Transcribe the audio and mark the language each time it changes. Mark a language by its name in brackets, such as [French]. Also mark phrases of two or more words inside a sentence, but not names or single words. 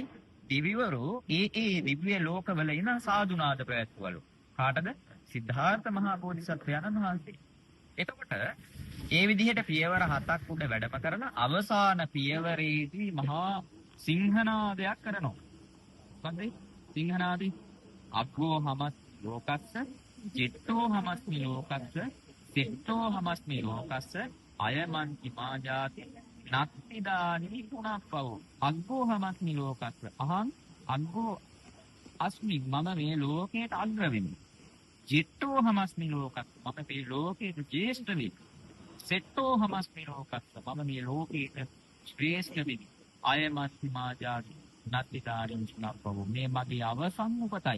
[Sinhala] දිවිවරු ඒ දිව්‍ය ලෝකවල ඉන සාදුනාද පැවැත්වලු. කාටද? සිද්ධාර්ථ මහා බෝධිසත්වයාණන් වහන්සේ. එතකොට ඒ විදිහට පියවර 7ක් උඩ වැඩම කරන අවසාන පියවරේදී මහා සිංහනාදයක් කරනවා. [Pali] මොකද සිංහනාදී අග්ගෝ හමස් ලෝකස්ස ජෙට්ටෝ හමස්මි ලෝකස්ස සෙට්ටෝ හමස්මි ලෝකස්ස අයමන්ති මාජාති නත්තිදානි පුනප්පවෝ අග්ගෝ හමස්මි ලෝකස්ස අහං අග්ගෝ අස්මි [Sinhala] මම මේ ලෝකයට අග්‍ර වෙමි. [Pali] ජෙට්ටෝ හමස්මි ලෝකස්ස [Sinhala] මම මේ ලෝකයට ජේෂ්ඨ වෙමි. [Pali] සෙට්ටෝ හමස්මි ලෝකස්ස [Sinhala] මම මේ ලෝකයට ශ්‍රේෂ්ඨ වෙමි. [Pali] අයමන්ති මාජාති නත්තිදානි පුනප්පවෝ [Sinhala] මේ මගේ අවසන් උපතයි.